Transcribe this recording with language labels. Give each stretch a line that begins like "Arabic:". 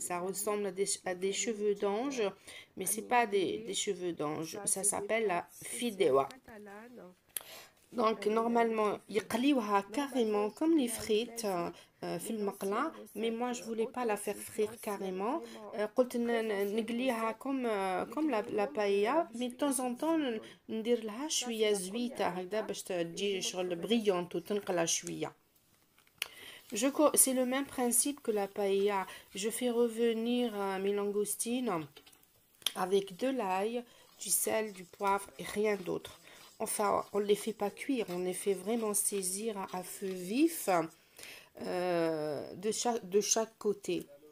French: Ça ressemble à des cheveux d'ange, mais c'est pas des cheveux d'ange. Ça s'appelle la fideuà. Donc, normalement,
Arabic: يقليوها
French: carrément comme les frites
Arabic: في المقلة,
French: mais moi je voulais pas la faire frire carrément.
Arabic: قلت نقليها
French: comme la paella, mais de temps en temps
Arabic: ندير لها شوية زويتة هكذا باش تجي شغل brillante وتنقلها شوية.
French: C'est le même principe que la paella. Je fais revenir mes langoustines avec de l'ail, du sel, du poivre et rien d'autre. Enfin, on ne les fait pas cuire, on les fait vraiment saisir à feu vif de chaque côté.